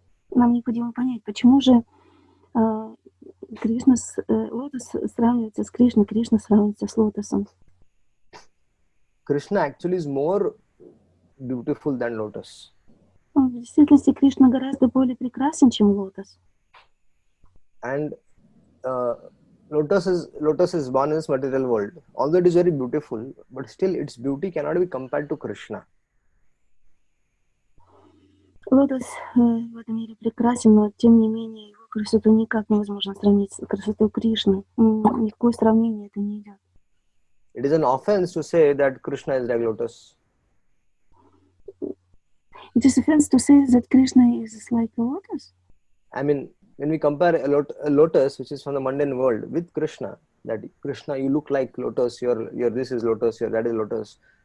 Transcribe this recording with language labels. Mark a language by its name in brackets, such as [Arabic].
[Russian] Нам необходимо понять, почему же лотос сравнивается с Кришной, Кришна сравнивается с лотосом. [English] Krishna actually is more beautiful than lotus. [Russian] В действительности Кришна гораздо более прекрасен, чем лотос. [English] And lotus is born in this material world. Although it is very beautiful, but still its beauty cannot be compared to Krishna. [Russian] Лотос в этом мире прекрасен, но тем не менее его красоту никак невозможно сравнить с красотой Кришны. Никакое сравнение это не идет. [English] It is an offense to say that Krishna is like lotus. It is offense to say that Krishna is like a lotus. I mean, when we compare a lotus, which is from the mundane world, with Krishna, that Krishna, you look like lotus, your this is lotus, your that is lotus.